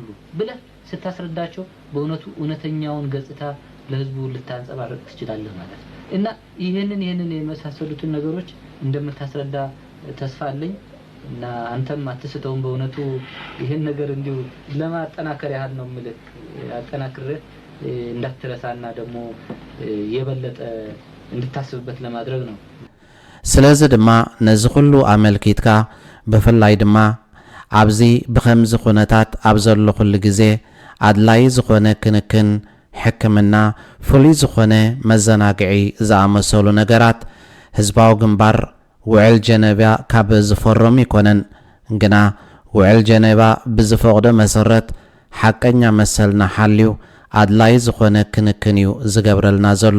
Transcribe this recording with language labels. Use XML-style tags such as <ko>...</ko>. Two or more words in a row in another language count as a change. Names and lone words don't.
<am>ብለ ስታስረዳቸው በእውነቱ እውነተኛውን ገጽታ ለህዝቡ ልታንጸባርቅ ትችላለህ ማለት እና ይሄንን የመሳሰሉትን ነገሮች እንደምታስረዳ ተስፋ አለኝ እና አንተም አትስተውም በእውነቱ ይሄን ነገር እንዲሁ ለማጠናከር ያህል ነው ምልክ አጠናክረህ እንዳትረሳና ደግሞ የበለጠ እንድታስብበት ለማድረግ ነው</am> <ti>ስለዚህ ድማ ነዚ ሁሉ አመልኪትካ በፍላይ ድማ ኣብዚ ብኸምዚ ኩነታት ኣብ ዘሎ ኩሉ ግዜ ኣድላይ ዝኾነ ክንክን ሕክምና ፍሉይ ዝኾነ መዘናግዒ ዝኣመሰሉ ነገራት ህዝባዊ ግንባር ውዕል ጀነባ ካብ ዝፈረም ይኮነን ግና ውዕል ጀነባ ብዝፈቅዶ መሰረት ሓቀኛ መሰልና ሓልዩ ኣድላይ ዝኾነ ክንክን እዩ ዝገብረልና ዘሎ</ti>